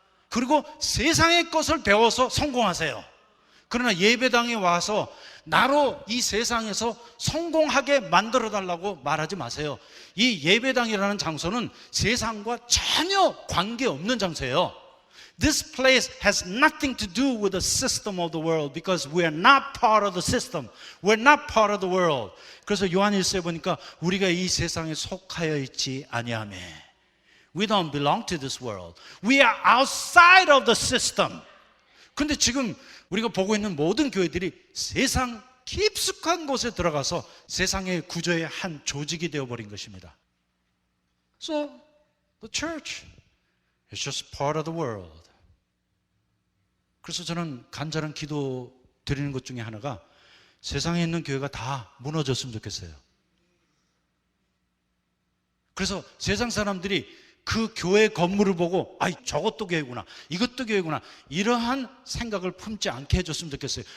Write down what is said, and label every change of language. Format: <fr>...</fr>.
<ko>그리고 세상의 것을 배워서 성공하세요. 그러나 예배당에 와서 나로 이 세상에서 성공하게 만들어달라고 말하지 마세요. 이 예배당이라는 장소는 세상과 전혀 관계없는 장소예요.</ko> <en>This place has nothing to do with the system of the world because we are not part of the system. We're not part of the world.</en> <ko>그래서 요한 1서에 보니까 우리가 이 세상에 속하여 있지 아니하며</ko> <en>We don't belong to this world. We are outside of the system.</en> <ko>근데 지금 우리가 보고 있는 모든 교회들이 세상 깊숙한 곳에 들어가서 세상의 구조의 한 조직이 되어버린 것입니다.</ko> <en>So, the church is just part of the world.</en> <ko>그래서 저는 간절한 기도 드리는 것 중에 하나가 세상에 있는 교회가 다 무너졌으면 좋겠어요. 그래서 세상 사람들이 그 교회 건물을 보고 저것도 교회구나, 이것도 교회구나, 이러한 생각을 품지 않게 해줬으면 좋겠어요.</ko>